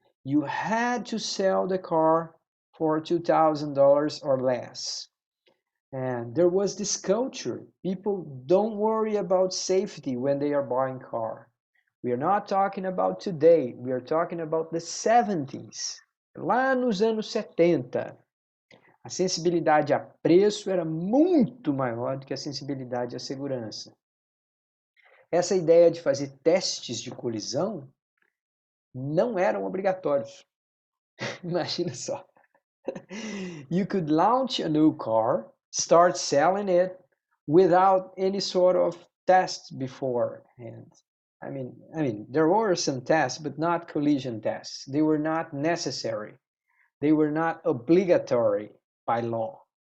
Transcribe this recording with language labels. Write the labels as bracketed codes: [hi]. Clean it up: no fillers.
[en] You had to sell the car for $2,000 or less. And there was this culture. People don't worry about safety when they are buying car. We are not talking about today. We are talking about the 70s. [pt] Lá nos anos 70, a sensibilidade a preço era muito maior do que a sensibilidade à segurança. Essa ideia de fazer testes de colisão não eram obrigatórios. Imagina só. [en] You could launch a new car, start selling it without any sort of test beforehand. I mean, there were some tests, but not collision tests. They were not necessary. They were not obligatory by law.